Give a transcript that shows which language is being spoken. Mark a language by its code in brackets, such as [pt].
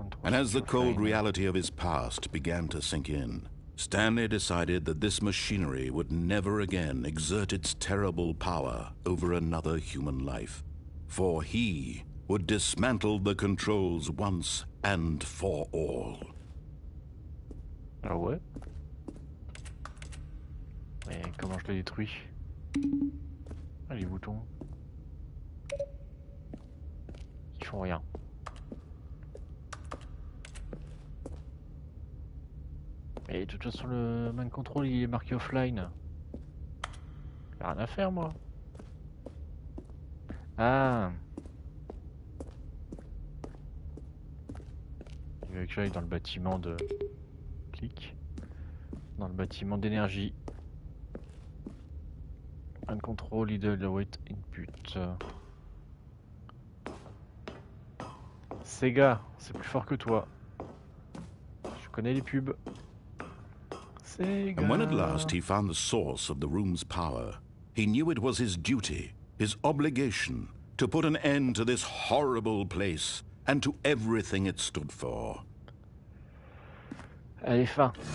[en] And as the cold reality of his past began to sink in, Stanley decided that this machinery would never again exert its terrible power over another human life. For he would dismantle the controls once and for all. [fr] Ah ouais? Mais comment je le détruis? Ah les boutons. Ils font rien. Mais de toute façon le mind control il est marqué offline. J'ai rien à faire moi. Ah. Il veut que j'aille dans le bâtiment de... Clic. Dans le bâtiment d'énergie. [en] Mind control, idle, await input. [fr] Sega, c'est plus fort que toi. Je connais les pubs. Sega. [en] And when at last he found the source of the room's power, he knew it was his duty, his obligation, to put an end to this horrible place and to everything it stood for. [fr] Allez, fin.